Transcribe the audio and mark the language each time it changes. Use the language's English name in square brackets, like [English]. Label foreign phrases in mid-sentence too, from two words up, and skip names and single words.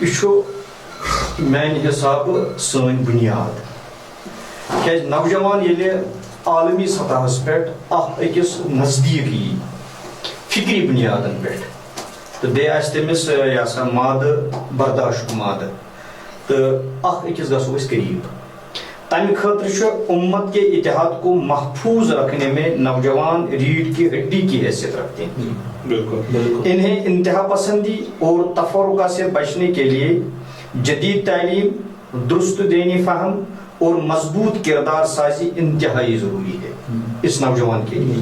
[Kashmiri] یہ میانہ حساب سن بنیاد کیاز نوجوان ییٚلہِ عالمی سطحس پہ اخ أکِس نزدیک یی فکری بنیادن پہ تو بیٚیہِ آسہِ تٔمِس یہ سا مادٕ برداشت مادٕ تو اخ أکِس گژھو أسۍ قریب. تمہ خاطر [Urdu] امت کے اتحاد کو محفوظ رکھنے میں نوجوان ریڑھ کی ہڈی کی حیثیت رکھتے ہیں. بالکل انہیں انتہا پسندی اور تفرقہ سے بچنے کے لیے جدید تعلیم درست دینی فہم اور مضبوط کردار سازی انتہائی ضروری ہے اس نوجوان کے لیے.